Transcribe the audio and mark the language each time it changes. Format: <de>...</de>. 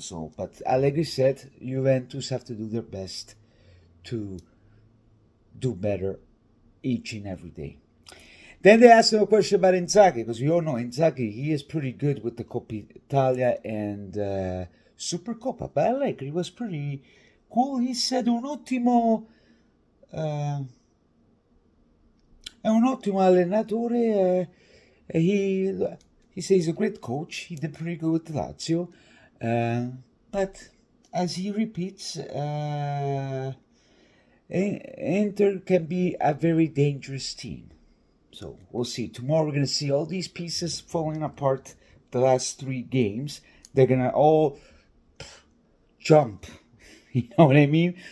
<en>So, but Allegri said Juventus have to do their best to do better each and every day. Then they asked him a question about Inzaghi, because we all know Inzaghi, he is pretty good with the Coppa Italia and Super Coppa. But Allegri was pretty cool. He said</en> <it>è un ottimo allenatore.</it> <en>He says he's a great coach. He did pretty good with Lazio. But as he repeats, Inter can be a very dangerous team. So we'll see. Tomorrow we're going to see all these pieces falling apart. The last 3 games, they're going to all jump. You know what I mean?</en>